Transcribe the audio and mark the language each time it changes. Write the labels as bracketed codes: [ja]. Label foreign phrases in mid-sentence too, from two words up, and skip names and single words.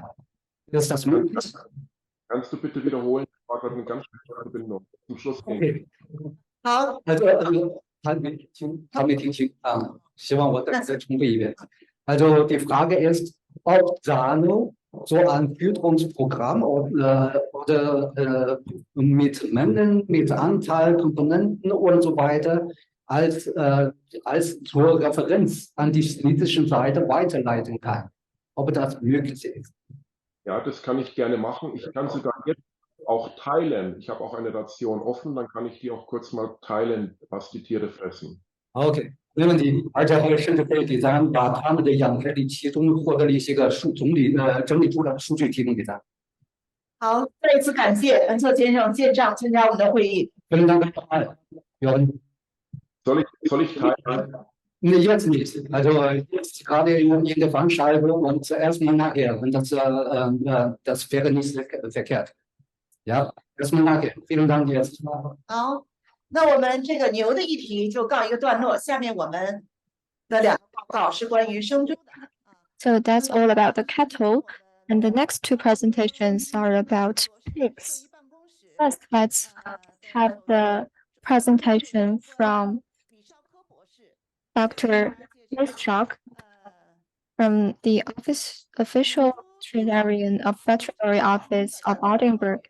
[de] Ist das möglich? Kannst du bitte wiederholen? Ich war gerade eine ganz schlechte Verbindung. Zum Schluss ging. Okay. [zh] 好，他没听清啊，希望我再重复一遍。 [de] Also die Frage ist, ob Sano so ein Fütterungsprogramm oder mit Mengen, mit Anteil, Komponenten und so weiter als zur Referenz an die chinesische Seite weiterleiten kann. Ob das möglich ist. Ja, das kann ich gerne machen. Ich kann sogar jetzt auch teilen. Ich habe auch eine Ration offen, dann kann ich die auch kurz mal teilen, was die Tiere fressen. Okay. [zh] 没问题，而且还甚至可以给咱把他们的养殖里其中获得的一些个整理出来的数据提供给咱。好，再一次感谢恩策先生线上参加我们的会议。 [de] Vielen Dank, Jörg. Soll ich teilen? Nee, jetzt nicht. Also jetzt gerade in der Veranstaltung und zuerst mal nachher. Und das wäre nicht verkehrt. Ja, erstmal nachher. Vielen Dank jetzt. [zh] 好。那我们这个牛的议题就告一个段落，下面我们的两个报告是关于生猪的。 [en] So that's all about the cattle, and the next two presentations are about pigs. First, let's have the presentation from Dr. Mischok from the official veterinarian of Veterinary Office of Oldenburg.